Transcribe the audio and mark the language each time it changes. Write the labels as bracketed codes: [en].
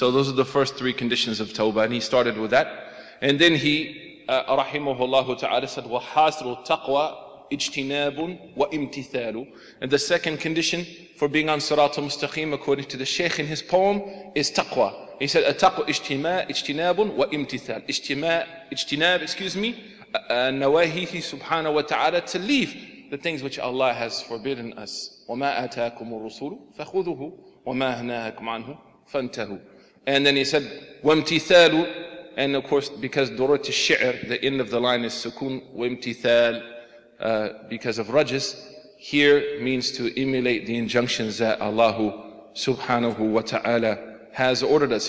[en] So those are the first 3 conditions of tawbah, and he started with that. And then he, rahimahullah ta'ala, said, [ar] وَحَاسْرُ التَّقْوَى اجْتِنَابٌ وَإِمْتِثَالُ. [en] And the second condition for being on Sirat al-Mustaqim, according to the Shaykh in his poem, is taqwa. He said, [ar] التَّقْوَى اجْتِنَابٌ وَإِمْتِثَالُ. [en] Ijtinab, nawahihi subhanahu wa ta'ala, to leave the things which Allah has forbidden us. [ar] وَمَا آتَاكُمُ الرُّسُولُ فَخُذُوهُ وَمَا نَهَاكُمْ عَنْهُ فَانْتَهُوا. [en] And then he said, وَامْتِثَالُ. And of course, because durat al-shi'r, the end of the line is sukun, وَامْتِثَال, because of rajas, here means to emulate the injunctions that Allah subhanahu wa ta'ala has ordered us.